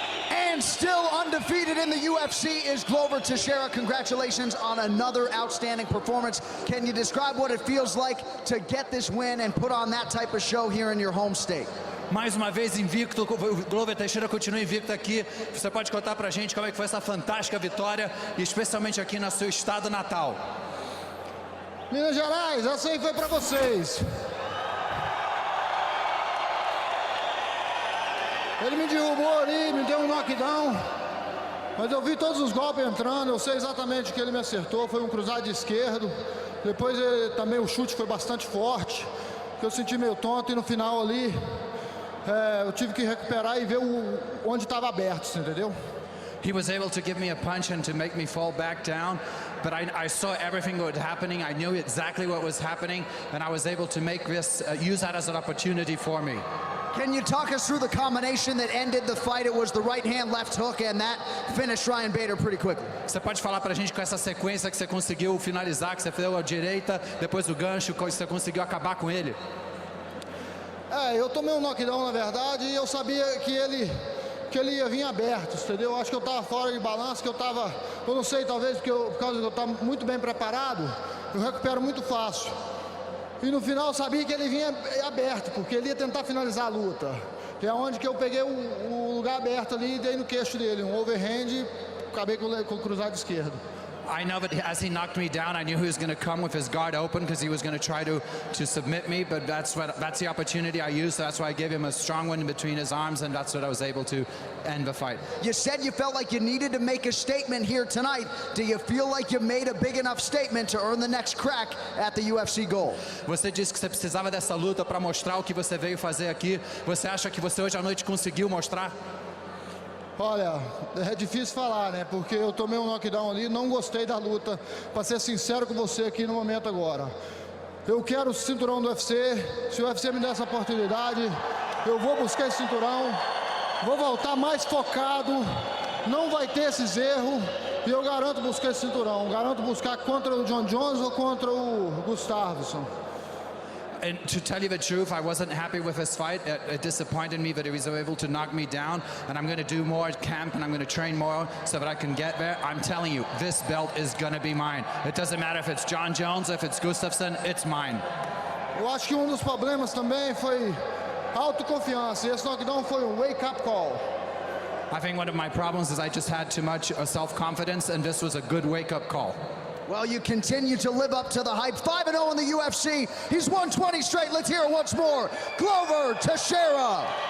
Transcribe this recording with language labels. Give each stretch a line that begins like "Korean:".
English: And still undefeated in the UFC is Glover Teixeira. Congratulations on another outstanding performance. Can you describe what it feels like to get this win and put on that type of show here in your home state?
Portuguese: Mais uma vez invicto, o Glover Teixeira continua invicto aqui. Você pode contar pra gente como é que foi essa fantástica vitória, especialmente aqui no seu estado natal? Minas Gerais, essa aí foi pra vocês. Ele me derrubou ali, me deu um knockdown, mas eu vi todos os golpes entrando, eu sei exatamente o que ele me acertou, foi um cruzado de esquerdo, depois também o chute foi bastante forte, que eu senti meio tonto, e no final ali eu tive que recuperar e ver onde estava aberto, entendeu?
English: He was able to give me a punch and to make me fall back down, but I saw everything that was happening. I knew exactly what was happening, and I was able to make this, use that as an opportunity for me. Can you talk us through the combination that ended the fight? It was the right hand, left hook, and that finished Ryan Bader pretty quickly.
Portuguese: Você pode falar pra gente com essa sequência que você conseguiu finalizar, que você fez a direita, depois do gancho, que você conseguiu acabar com ele? Eu tomei um knockdown na verdade e eu sabia que ele ia vir aberto, entendeu? Eu acho que eu estava fora de balanço, eu não sei, talvez por causa que eu estava muito bem preparado, eu recupero muito fácil. E no final eu sabia que ele vinha aberto, porque ele ia tentar finalizar a luta. Que é onde que eu peguei o lugar aberto ali e dei no queixo dele, um overhand e acabei com o cruzado esquerdo.
English: I know that as he knocked me down, I knew he was going to come with his guard open because he was going to try to submit me, but that's the opportunity I used, so that's why I gave him a strong one in between his arms, and that's what I was able to end the fight. You said you felt like you needed to make a statement here tonight. Do you feel like you made a big enough statement to earn the next crack at the UFC goal?
Portuguese: Você disse que você precisava dessa luta para mostrar o que você veio fazer aqui. Você acha que você hoje à noite conseguiu mostrar? Olha, é difícil falar, né? Porque eu tomei um knockdown ali, não gostei da luta. Para ser sincero com você aqui no momento agora. Eu quero o cinturão do UFC. Se o UFC me der essa oportunidade, eu vou buscar esse cinturão. Vou voltar mais focado. Não vai ter esses erros. E eu garanto buscar esse cinturão. Garanto buscar contra o John Jones ou contra o Gustafsson.
English: And to tell you the truth, I wasn't happy with this fight. It disappointed me that he was able to knock me down. And I'm going to do more at camp, and I'm going to train more so that I can get there. I'm telling you, this belt is going to be mine. It doesn't matter if it's John Jones, if it's Gustafsson, it's mine.
Portuguese: Eu acho que dos problemas também foi autoconfiança. E esse knockdown foi wake-up call.
English: I think one of my problems is I just had too much self-confidence, and this was a good wake-up call. Well, you continue to live up to the hype. 5-0 in the UFC. He's won 20 straight. Let's hear it once more. Glover Teixeira.